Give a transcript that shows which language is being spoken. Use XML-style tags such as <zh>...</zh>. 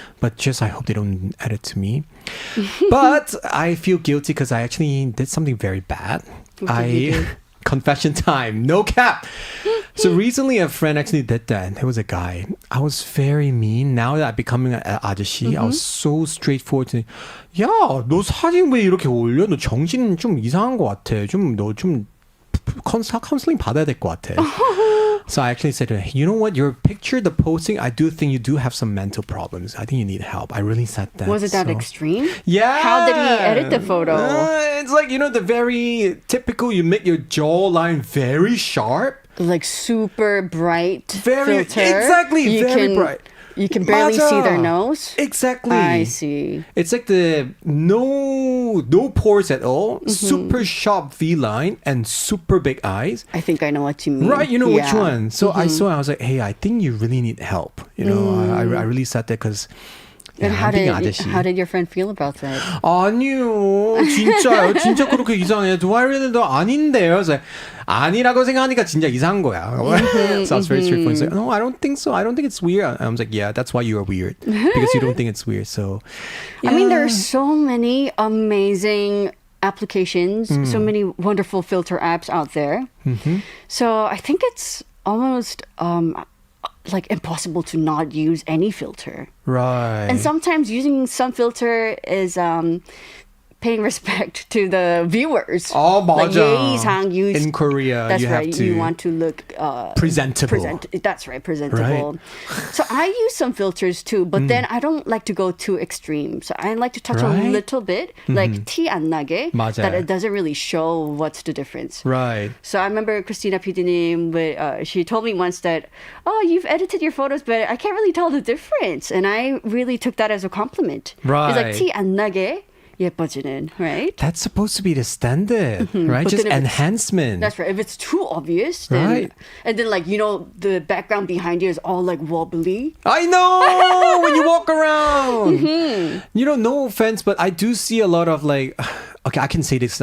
<en>But just I hope they don't add it to me. But I feel guilty because I actually did something very bad. What did you do? Confession time, no cap. So recently a friend actually did that. It was a guy. I was very mean. Now that I'm becoming an 아저씨, I was so straightforward to,</en> <ko>야, 너 사진 왜 이렇게 올려? 너 정신 좀 이상한 것 같아. 너 좀 카운슬링 받아야 될 것 같아.</ko> <en>So I actually said to her, you know what, your picture, the posting, I do think you do have some mental problems. I think you need help. I really said that. Was it that extreme? Yeah. How did he edit the photo? It's like, the very typical, you make your jawline very sharp. Like super bright filter. Exactly, very bright. You can barely see their nose. Exactly. I see. It's like the no pores at all, super sharp V line and super big eyes. I think I know what you mean. Right, you know which one. So I saw it, I was like, hey, I think you really need help. I really said that because And how did your friend feel about that?</en> <ko>아니요, 진짜요. 진짜 그렇게 이상해.</ko> <en>Do I really know?</en> <ko>아닌데요. 그래서 아니라고 생각하니까 진짜 이상한 거야.</ko> <en>So I was very straightforward. He's like, no, I don't think so. I don't think it's weird. I was like, yeah, that's why you are weird. Because you don't think it's weird. So, yeah. I mean, there are so many amazing applications, so many wonderful filter apps out there. So I think it's almost like impossible to not use any filter. Right. And sometimes using some filter is paying respect to the viewers.</en> <ko>Oh, 맞아.</ko> <en>Like in Korea, that's you right. have to. You want to look presentable. That's right, presentable. Right. So I use some filters too, but then I don't like to go too extreme. So I like to touch a little bit, like</en> <ko>티 안 나게, 맞아요.</ko> <en>that it doesn't really show what's the difference. Right. So I remember Christina PD님, she told me once that, oh, you've edited your photos, but I can't really tell the difference. And I really took that as a compliment. Right. It's like</en> <ko>티 안 나게 예뻐지는,</ko> <en>right? That's supposed to be the standard, right? But Just then enhancement. That's right. If it's too obvious, then, Right. and then like, the background behind you is all like wobbly. I know when you walk around. No offense, but I do see a lot of like, okay, I can say this.</en>